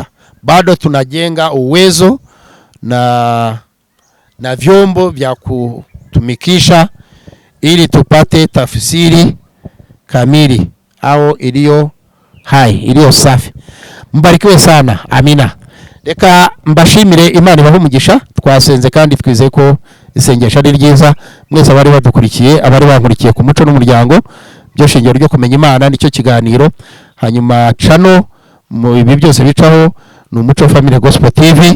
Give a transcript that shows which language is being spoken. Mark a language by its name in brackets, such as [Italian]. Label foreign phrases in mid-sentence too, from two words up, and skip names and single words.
[Swahili] Bado tunajenga uwezo na vyombo vya kutumikisha ili tupate tafsiri kamili au iliyo hai, iliyo safi. Mbarikiwe sana. Amina. [Kinyarwanda] Reka mbashimire, Imana ibahe umugisha. Twasenze kandi twizeye ko isengesho ari ryiza. Mwese abari badukurikiye, abari bankurikiye ku Muco n'Umuryango, byo shingiro ryo kumenya Imana nicyo kiganiro. Hanyuma channel mu ibi byose bicaho ni Umuco Family Gospel TV.